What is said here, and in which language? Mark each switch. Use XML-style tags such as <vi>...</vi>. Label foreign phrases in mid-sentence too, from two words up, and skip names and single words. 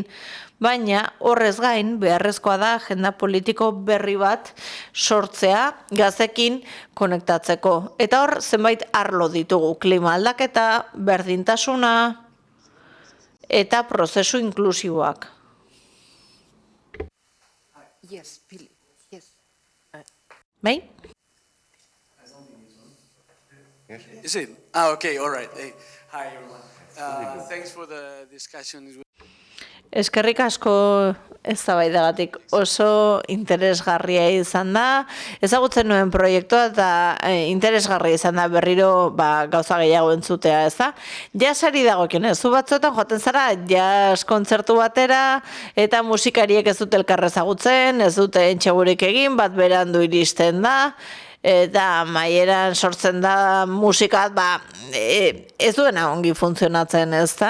<eu>Baina horrez gain beharrezkoa da agenda politiko berri bat sortzea gazteekin konektatzeko. Eta hor zenbait arlo ditugu, klima aldaketa, berdintasuna eta prozesu inklusiboak.</eu> <en>Yes, Billy. Yes.</en> <eu>Bai?</eu> <en>Is it? Ah, okay, all right. Hey, hi, everyone. Thanks for the discussion.</en> <eu>Eskerrik asko eztabaidagatik oso interesgarria izan da. Ezagutzen nuen proiektua eta interesgarria izan da berriro gauza gehiago entzutea, ez da? Jasari dagokionez, zu batzuetan joaten zara jazz kontzertu batera eta musikariek ez dute elkar ezagutzen, ez dute entxegurik egin, bat berandu iristen da, eta maieran sortzen da musikat, ez duena ongi funtzionatzen, ez da?</eu>